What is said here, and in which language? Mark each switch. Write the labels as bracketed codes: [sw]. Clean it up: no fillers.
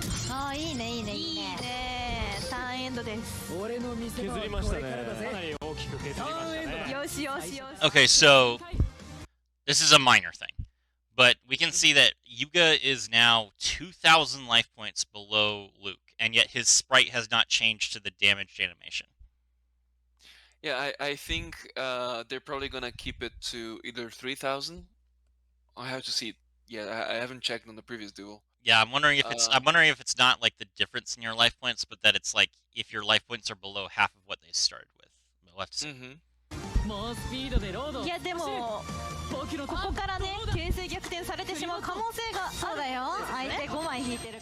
[ja] あーいいねいいねいいいいねね3エンドです俺の店削りましたね。かなり大きく削りましたね。よしよしよし [en] Okay, so this is a minor thing, but we can see that Yuga is now 2,000 life points below Luke, and yet his sprite has not changed to the damaged animation. Yeah, I think they're probably gonna keep it to either 3,000. I have to see it. Yeah, I haven't checked on the previous duel. Yeah, I'm wondering if it's not like the difference in your life points, but that it's like if your life points are below half of what they started with. We'll have to see. [ja] いやでもここからね形勢逆転されてしまう可能性がそうだよ相手5枚引いてる